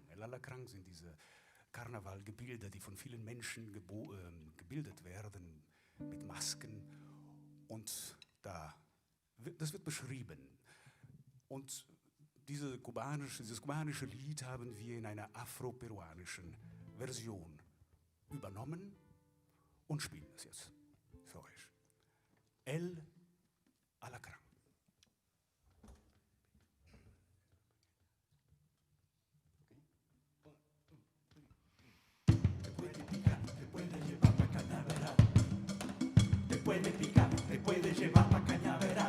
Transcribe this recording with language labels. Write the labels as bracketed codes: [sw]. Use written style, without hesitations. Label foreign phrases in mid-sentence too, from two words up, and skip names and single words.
[de] El Alacrán sind diese Karnevalgebilde, die von vielen Menschen gebildet werden, mit Masken. Und das wird beschrieben. Und dieses kubanische Lied haben wir in einer afroperuanischen Version übernommen und spielen es jetzt für euch. [es] El Alacrán. Te puede picar, te puede llevar pa' cañaveral. Te puede picar, te puede llevar pa' cañaveral.